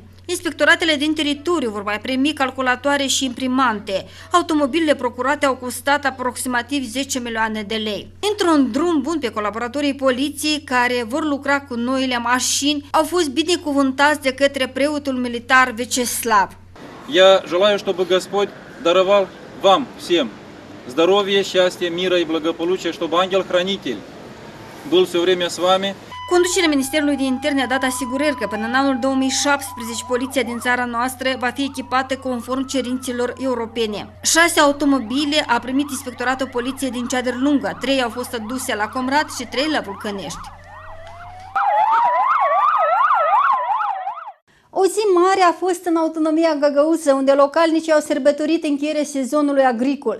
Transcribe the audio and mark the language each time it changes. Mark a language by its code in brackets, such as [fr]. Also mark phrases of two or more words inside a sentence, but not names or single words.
[ro] Inspectoratele din teritoriu vor mai primi calculatoare și imprimante. Automobilele procurate au costat aproximativ 10 milioane de lei. Într-un drum bun pe colaboratorii poliției care vor lucra cu noile mașini au fost binecuvântați de către preotul militar Vyacheslav. [ru] Я желаю, чтобы Господь даровал вам всем здоровья, счастья, мира и благополучия, чтобы ангел-хранитель был все время с вами. [ro] Conducerea Ministerului de Interne a dat asigurări că până în anul 2017 poliția din țara noastră va fi echipată conform cerințelor europene. 6 automobile a primit Inspectoratul Poliției din Ceadărlunga, 3 au fost aduse la Comrat și 3 la Vulcănești. O zi mare a fost în autonomia Găgăuză, unde localnicii au sărbătorit încheierea sezonului agricol.